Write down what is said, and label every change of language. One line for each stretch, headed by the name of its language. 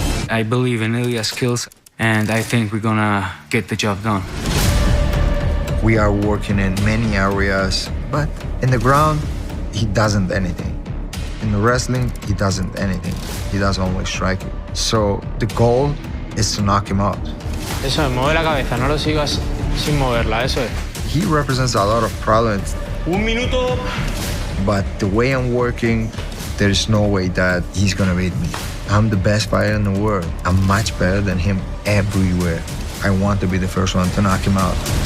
English: I believe in Ilia's skills and I think we're gonna get the job done. We are working in many areas, but in the ground, he doesn't anything. In the wrestling, he doesn't anything. He does only striking. So the goal is to knock him out.
Spanish: Eso, mueve la cabeza, no lo sigas sin moverla, eso es.
English: He represents a lot of problems.
Spanish: Un minuto.
English: But the way I'm working, there's no way that he's gonna beat me. I'm the best fighter in the world. I'm much better than him everywhere. I want to be the first one to knock him out.